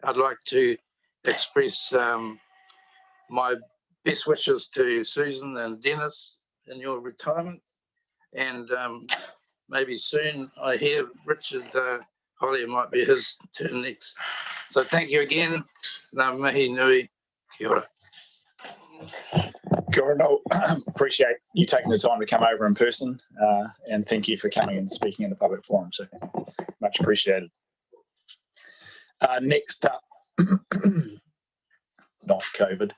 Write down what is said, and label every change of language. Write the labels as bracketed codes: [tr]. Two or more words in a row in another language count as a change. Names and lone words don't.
[en] I'd like to express my best wishes to Susan and Dennis in your retirement. And maybe soon I hear Richard Holly, might be his turn next. So thank you again. [mi] Ngā mihi nui, kia ora. Kia ora, Noel. [en] Appreciate you taking the time to come over in person, and thank you for coming and speaking in the public forum. So much appreciated. Next up, not COVID.